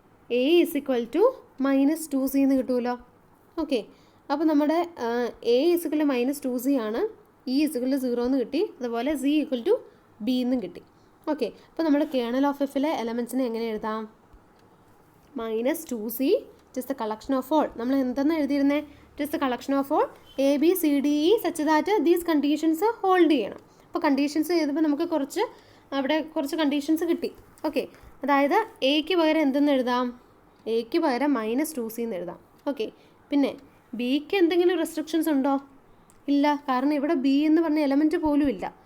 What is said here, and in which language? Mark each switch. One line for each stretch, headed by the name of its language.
Malayalam: a = -2c എന്ന് കിട്ടുമല്ലോ. Okay, അപ്പോൾ നമ്മുടെ a = -2c ആണ്, e = 0 എന്ന് കിട്ടി, അതുപോലെ c = b എന്നും കിട്ടി. ഓക്കെ, അപ്പോൾ നമ്മുടെ കേർണൽ ഓഫ് എഫിലെ എലമെൻസിനെ എങ്ങനെ എഴുതാം?
English: -2c just the collection of all.
Malayalam: നമ്മൾ എന്തെന്ന് എഴുതിയിരുന്നത്?
English: just the collection of all a b c d e such that these conditions
Malayalam: hold ചെയ്യണം. അപ്പോൾ കണ്ടീഷൻസ് എഴുതുമ്പോൾ നമുക്ക് കുറച്ച് കണ്ടീഷൻസ് കിട്ടി. ഓക്കെ, അതായത് എക്ക് പകരം എന്തെന്ന് എഴുതാം? എക്ക് പകരം -2c എന്ന് എഴുതാം. ഓക്കെ, പിന്നെ ബിക്ക് എന്തെങ്കിലും റെസ്ട്രിക്ഷൻസ് ഉണ്ടോ? ഇല്ല, കാരണം ഇവിടെ ബി എന്ന് പറഞ്ഞ എലമെൻറ്റ് പോലും ഇല്ല.